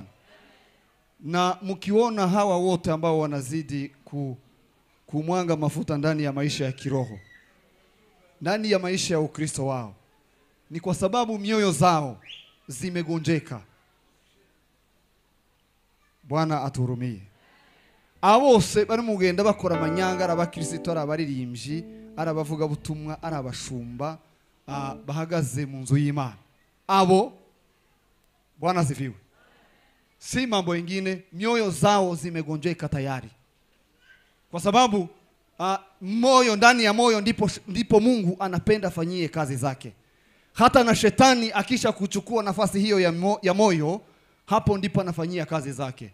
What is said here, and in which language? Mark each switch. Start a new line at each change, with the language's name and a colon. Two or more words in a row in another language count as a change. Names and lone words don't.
Swahili: Na mkiona hawa wote ambao wanazidi kumwanga mafuta ndani ya maisha ya kiroho, ndani ya maisha ya Ukristo wao, ni kwa sababu mioyo zao zimegonjeka. Bwana atuhurumie.
Rundi: Abose bari mugenda bakora amanyanga, arabakristo, arabaririmbyi, arabavuga butumwa, arabashumba, bahagaze mu nzu y'Imana.
Swahili: Abo Bwana asifiwe. Si mambo mengine, mioyo zao zimegonjeka tayari. Kwa sababu moyo, ndani ya moyo ndipo Mungu anapenda fanyie kazi zake. Hata na shetani akisha kuchukua nafasi hiyo ya moyo, hapo ndipo anafanyia kazi zake.